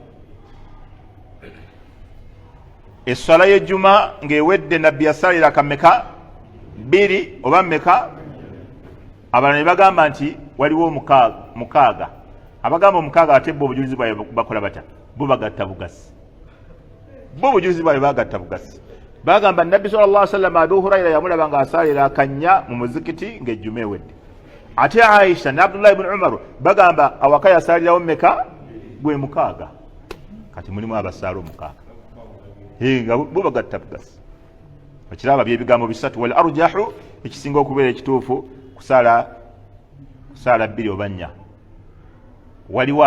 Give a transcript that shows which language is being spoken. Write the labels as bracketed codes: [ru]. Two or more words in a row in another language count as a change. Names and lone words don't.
[lg] esswala y'ejjuma ng'ewedde nabbi yasalira kameka 2 oba meka abalala ne bagamba nti waliwo mukaaga abagamba omukaaga ate bo obujulizi bwaabwe bakola batya bo bagatta bugasi bo obujulizi bwaabwe bagatta bugasi bagamba nabbi sallallahu [ar] عليه وسلم [lg] Abu Huraira yamulaba nga asalira akanya mu muzikiti ng'ejjuma ewedde ate Aisha ne Abdullah ibn Umar bagamba awaka yasalirawo meka gwe mukaaga kati mulimu abasaala omukaaga nga bo bagatta bugasi okiraba byebigambo bisatu [ar] والأرجح [lg] ekisinga okubeera ekituufu kusaala 2 oba 4 waliwo